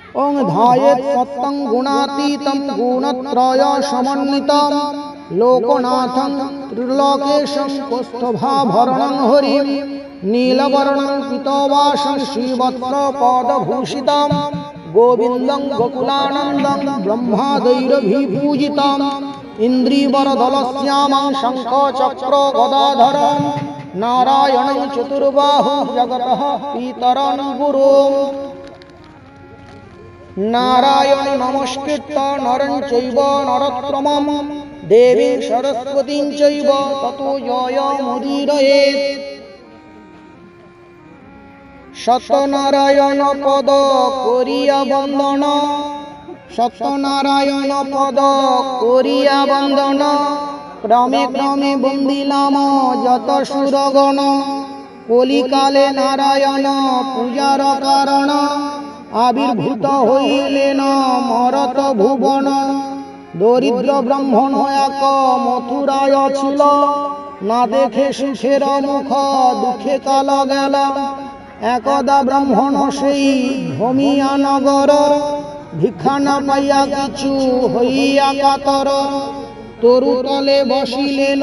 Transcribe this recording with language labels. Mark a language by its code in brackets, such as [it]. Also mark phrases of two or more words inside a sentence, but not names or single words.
[sa] ओं ध्यायेत् सत्तं गुणातीतं गुणत्रय समन्वितं लोकनाथं त्रिलोकेशं कौस्तुभाभरणं हरिं नीलवर्णं पीतवासं श्रीवत्सपदभूषितं गोविन्दं गोकुलानन्दं ब्रह्मादैरभिपूजितं इन्द्रिवरदलश्यामं शङ्खचक्रगदाधरं नारायणं चतुर्बाहुं जगतः पितरं गुरुं नारायण नमस्कृत्य नरं चैव नरोत्तमं देवीं सरस्वतीं चैव ततो जयमुदीरयेत्। [bn] সত্যনারায়ণ পদ করিয়া বন্দন সত্যনারায়ণ পদ করিয়া বন্দন ক্রমে ক্রমে বন্দিলাম যত সুরগণ কলিকালে নারায়ণ পূজার কারণ আবির্ভূত हইলেন মরত ভুবন দরিদ্র ব্রাহ্মণ এক মথুরায় ছিল না দেখে সুখের মুখ দুঃখে কাল গেল একদা ব্রাহ্মণ সেই ভূমিয়া নগর ভিক্ষা না পাইয়া কিছু হইয়া কাতর তরুতলে বসিলেন